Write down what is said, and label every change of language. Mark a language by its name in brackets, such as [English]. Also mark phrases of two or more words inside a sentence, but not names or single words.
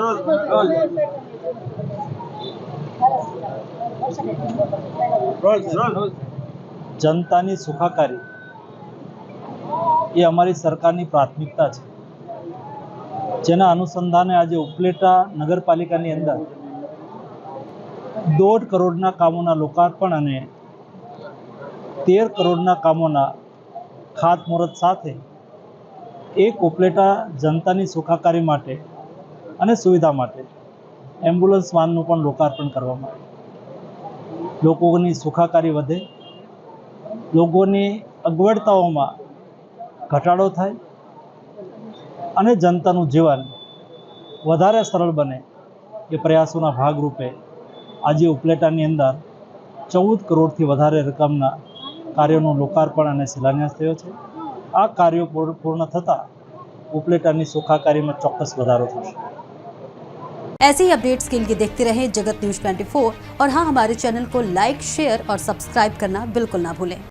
[Gujarati] જનતાની સુખાકારી એ અમારી સરકારની પ્રાથમિકતા છે, જેના અનુસંધાને આજ ઉપલેટા નગરપાલિકાની અંદર 1.5 કરોડના કામોના લોકાર્પણ અને 13 કરોડના કામોના ખાતમુહૂર્ત સાથે એક ઉપલેટા જનતાની સુખાકારી માટે અને સુવિધા માટે એમ્બ્યુલન્સ વાનનું પણ લોકાર્પણ કરવામાં આવ્યું। લોકોની સુખાકારી વધે, લોગોની અગવડતાઓમાં ઘટાડો થાય અને જનતાનું જીવન વધારે સરળ બને એ પ્રયાસોના ભાગરૂપે આજ ઉપલેટાની અંદર 14 કરોડથી વધારે રકમના કાર્યોનું લોકાર્પણ અને શિલાન્યાસ થયો છે। આ કાર્યો પૂર્ણ થતા ઉપલેટાની સુખાકારીમાં ચોક્કસ વધારો થશે। [Hindi] ऐसे ही अपडेट्स के लिए देखते रहें जगत न्यूज 24 और हाँ, हमारे चैनल को लाइक, शेयर और सब्सक्राइब करना बिल्कुल ना भूलें।